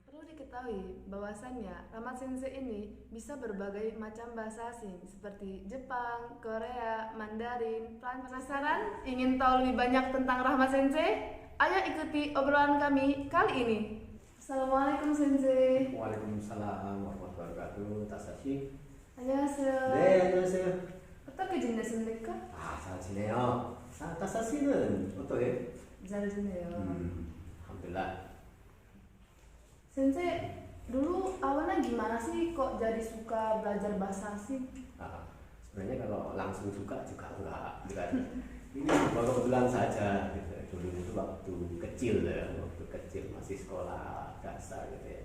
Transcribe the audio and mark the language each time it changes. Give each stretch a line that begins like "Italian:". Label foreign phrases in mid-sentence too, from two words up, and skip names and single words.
Indonesian: Perlu diketahui bahwasannya Rahmat Sensei ini bisa berbagai macam bahasa asing seperti Jepang, Korea, Mandarin, Prancis. Penasaran? Ingin tahu lebih banyak tentang Rahmat Sensei? Ayo ikuti obrolan kami kali ini. Assalamualaikum Sensei.
Arabic: وعليكم السلام ورحمة الله وبركاته.
Korean: Tasashi. 안녕하세요. 네, 안녕하세요. 어떻게 지내십니까? 잘 지내요. 타사시는 어떠해? 잘 지내요.
Indonesian: alhamdulillah. Sensei, dulu awalnya gimana sih kok jadi suka belajar bahasa asing? Sebenarnya kalau langsung suka juga enggak. Ini kebetulan saja gitu. Dulu itu waktu kecil masih sekolah dasar gitu ya.